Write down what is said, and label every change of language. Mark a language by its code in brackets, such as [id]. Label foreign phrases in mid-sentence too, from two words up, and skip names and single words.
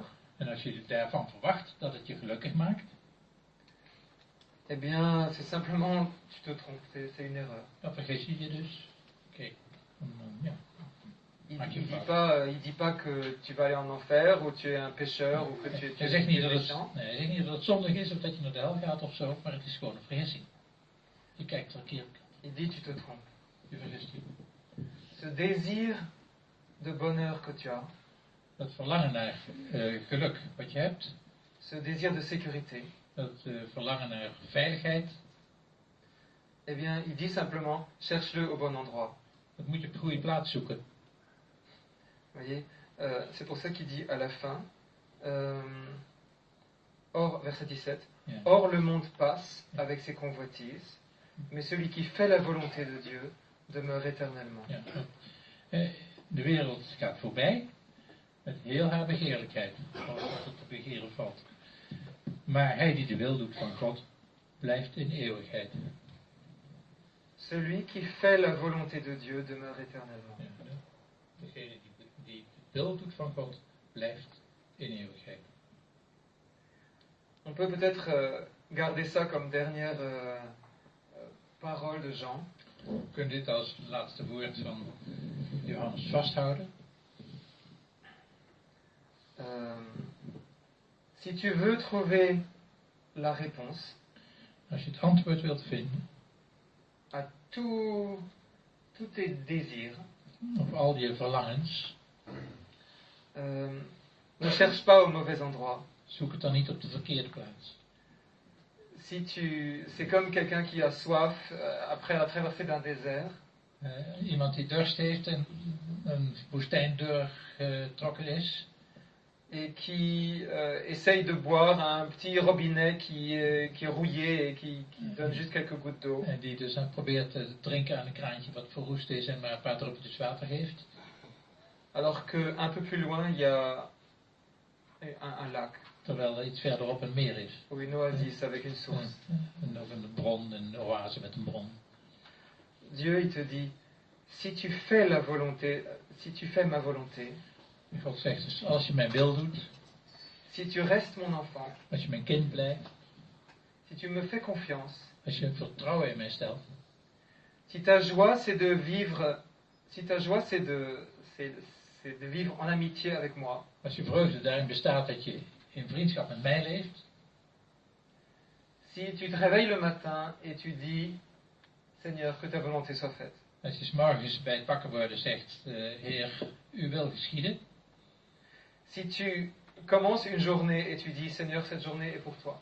[nl] en als je daarvan verwacht dat het je gelukkig maakt, [fr] eh bien c'est simplement, tu te trompes, c'est une erreur. [nl] dan vergis je je dus. Kijk, ja. [fr] Il dit pas que tu vas aller en enfer, ou tu es un pécheur, ou que tu es [nl] Hij zegt niet dat [fr] méchant. [nl] hij zegt niet dat het zondig is of dat je naar de hel gaat of zo, maar het is gewoon een vergissing. Je kijkt er een keer op. [fr] Il dit tu te trompes. [nl] Je vergist je. [fr] Ce désir de bonheur que tu as, [nl] Dat verlangen naar geluk wat je hebt, [fr] ce désir de sécurité, [nl] dat verlangen naar veiligheid, [fr] eh bien il dit simplement cherche-le au bon endroit. [nl] dat moet je op de goede plaats zoeken. [fr] Vous voyez, c'est pour ça qu'il dit à la fin, or, verset 17, [nl] Ja. [fr] or le monde passe avec ses convoitises, mais celui qui fait la volonté de Dieu demeure éternellement. [nl] Ja. De wereld gaat voorbij met heel haar begeerlijkheid, alles wat er te begeren valt. Maar hij die de wil doet van God, blijft in eeuwigheid. [fr] Celui qui fait la volonté de Dieu demeure éternellement. [nl] Ja, degene die de wil doet van God, blijft in eeuwigheid. [fr] On peut peut-être garder ça comme dernière parole de Jean. [nl] We kunnen dit als laatste woord van Johannes vasthouden. [fr] Si tu veux trouver la réponse [nl] Als je het antwoord wilt vinden [fr] à tous tes désirs, [nl] op al je verlangens, [fr] ne cherche pas au mauvais endroit. [nl] zoek het dan niet op de verkeerde plaats. [fr] C'est comme quelqu'un qui a soif après la traversée d'un désert. [nl] Iemand die dorst heeft en een woestijn doorgetrokken is. [fr] Et qui essaye de boire à un petit robinet qui est rouillé et qui donne juste quelques gouttes d'eau. [nl] En die dus probeert te drinken aan een kraantje wat verroest is en maar een paar druppeltjes water heeft. [fr] Alors qu'un peu plus loin, il y a un lac. [nl] Terwijl er iets verderop een meer is. [fr] Ou une oasis avec une source. [nl] Of een bron, een oase met een bron. [fr] Dieu, il te dit, si tu fais ma volonté, [nl] En God zegt dus, als je mijn wil doet, [fr] si tu restes mon enfant, [nl] als je mijn kind blijft, [fr] si tu me fais confiance, [nl] als je vertrouwen in mij stelt, [fr] si ta joie c'est de vivre, si ta joie c'est de vivre en amitié avec moi, [nl] als je vreugde daarin bestaat dat je in vriendschap met mij leeft, [fr] si tu te réveilles le matin et tu dis, Seigneur, que ta volonté soit faite. [nl] als je 's morgens bij het wakker worden zegt, Heer, uw wil geschieden. [fr] Si tu commences une journée et tu dis, Seigneur, cette journée est pour toi.